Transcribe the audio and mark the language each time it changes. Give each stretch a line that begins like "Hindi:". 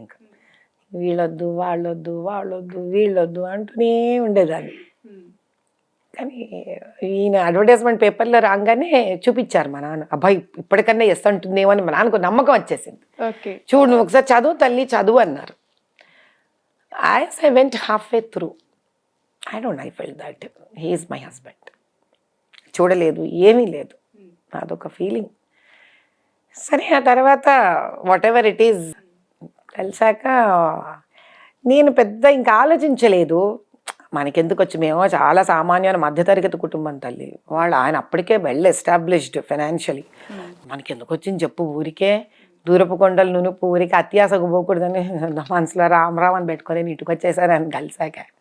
Telugu: ఇంకా వీళ్ళొద్దు వీళ్ళొద్దు అంటూనే ఉండేదాన్ని. కానీ ఈయన అడ్వర్టైజ్మెంట్ పేపర్లో రాగానే చూపించారు మా నాన్న, అబ్బాయి ఇప్పటికన్నా ఎస్ అంటుందేమో అని మా నాన్నకు నమ్మకం వచ్చేసింది. చూడు నువ్వు ఒకసారి చదువు తల్లి చదువు అన్నారు.
English: As I went halfway through, I felt that he is my husband.
Telugu: చూడలేదు, ఏమీ లేదు, అదొక ఫీలింగ్. సరే ఆ తర్వాత
English: whatever it is
Telugu: కలిసాక నేను పెద్ద ఇంకా ఆలోచించలేదు. మనకెందుకు వచ్చి, మేము చాలా సామాన్యమైన మధ్యతరగతి కుటుంబం తల్లి. ఆయన అప్పటికే
English: Well established financially.
Telugu: మనకెందుకు వచ్చింది చెప్పు, ఊరికే దూరపు కొండలు నునుపు, ఊరికి అత్యాసకు పోకూడదని మనసులో రామరామ్ అని పెట్టుకొని ఇంటికి వచ్చేసారు ఆయన కలిసాక.